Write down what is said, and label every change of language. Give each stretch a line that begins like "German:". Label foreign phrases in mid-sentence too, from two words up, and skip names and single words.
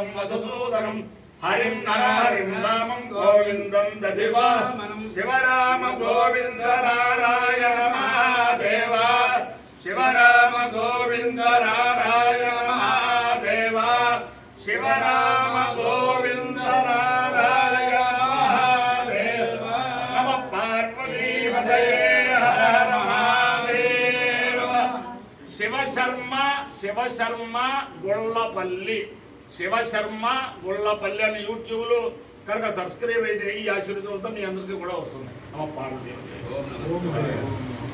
Sanskrit: मधुसूदनं हरिं नरहरिं रामं गोविन्दं दधिवामनं शिवराम गोविन्द नारायण महादेव शिवराम गोविन्द नारायण महादेव शिवराम गोविन्द नारायण महादेव नमः पार्वतीपतये हर हर महादेव
Telugu: शिवशर्मा गुళ్ళపల్లి శివశర్మ గుళ్ళపల్లి అని యూట్యూబ్లో కనుక సబ్స్క్రైబ్ అయితే ఈ ఆశీర్వాదంతో మీ అందరికీ కూడా వస్తుంది.
Sanskrit: नमः पार्वती.